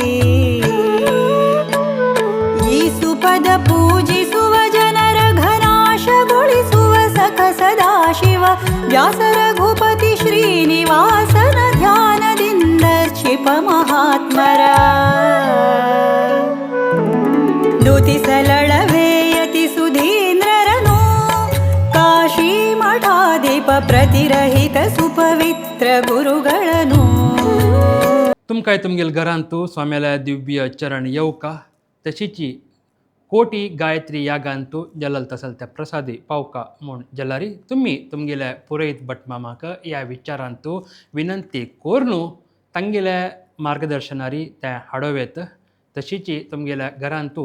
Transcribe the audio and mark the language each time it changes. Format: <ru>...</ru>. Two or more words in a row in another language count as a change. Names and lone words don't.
<kn>ಈ ಸುಪದ ಪೂಜಿಸುವ ಜನರ ಘನಾಶಗೊಳಿಸುವ ಸಖ ಸದಾಶಿವ ವ್ಯಾಸ ರಘುಪತಿ ಶ್ರೀನಿವಾಸನ ಧ್ಯಾನದಿಂದ ಕ್ಷಿಪ ಮಹಾತ್ಮರ ನುತಿಸಲಳವೇಯತಿ ಸುಧೀಂದ್ರರನು ಕಾಶಿ ಮಠಾಧಿಪ ಪ್ರತಿರಹಿತ ಸುಪವಿತ್ರ ಗುರುಗಳನು</kn> <kok>तुमकांय तुमगेल घरांतू स्वाम्याला दिव्य चरण येवका तशीची कोटी गायत्री यागांतू जलल तसल त्या प्रसादी पावका म्हूण जलारी तुम्ही तुमगेल्या पुरयत भटमामाक ह्या विचारांतू विनंती कोरनू तांगेल्या मार्गदर्शनारी त्या हाडोवेत तशीची तुमगेल्या घरांतू</kok>